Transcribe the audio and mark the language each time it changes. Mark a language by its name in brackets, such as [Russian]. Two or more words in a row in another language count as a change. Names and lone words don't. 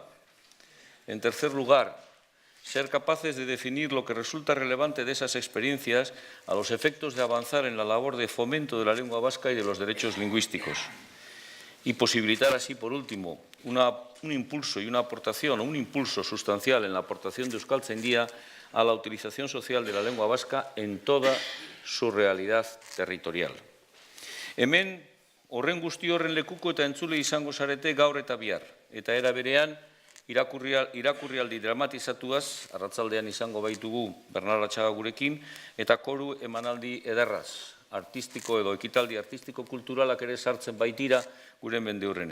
[Spanish] En tercer lugar, ser capaces de definir lo que resulta relevante de esas experiencias a los efectos de avanzar en la labor de fomento de la lengua vasca y de los derechos lingüísticos. Y posibilitar así, por último, un impulso y una aportación, o un impulso sustancial en la aportación de Euskaltzaindia a la utilización social de la lengua vasca en toda su realidad territorial. [Basque] Hemen, horren guzti horren lekuko eta entzule izango zarete gaur eta bihar, eta era berean, irakurrialdi dramatizatuaz, arratzaldean izango baitugu Bernard Atxaga gurekin, eta koru emanaldi ederraz, artistiko edo ekitaldi artistiko-kulturalak ere sartzen baitira gure mendeurrenean.